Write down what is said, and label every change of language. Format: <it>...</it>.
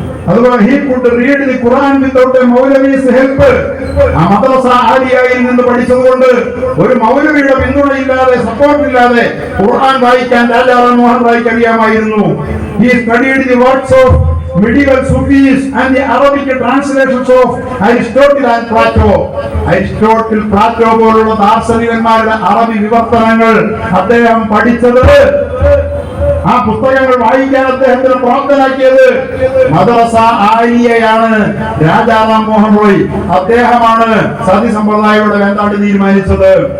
<en>അതുപോലെ he could read the Quran without a Maulavi's help.</en> <ml>ആ മദ്രസ ആലിയയിൽ നിന്ന് പഠിച്ചതുകൊണ്ട് ഒരു മൗലവിയുടെ പിന്തുണയില്ലാതെ, സപ്പോർട്ടില്ലാതെ ഖുർആൻ വായിക്കാൻ രാജാറാം മോഹൻ റോയ്ക്ക് അറിയാമായിരുന്നു.</ml> <en>He studied the works of medieval Sufis and the Arabic translations of Aristotle and Plato.</en> <ml>Aristotle, Plato പോലുള്ള ദാർശനികന്മാരുടെ അറബി വിവർത്തനങ്ങൾ അദ്ദേഹം പഠിച്ചത്. ആ പുസ്തകങ്ങൾ വായിക്കാൻ അദ്ദേഹത്തിന് പ്രാപ്തനാക്കിയത് മദ്രസ ആലിയയാണ്. രാജാറാം മോഹൻ റോയ് അദ്ദേഹമാണ് സതി സമ്പ്രദായയുടെ വേണ്ടാണ്ട് തീരുമാനിച്ചത്.</ml>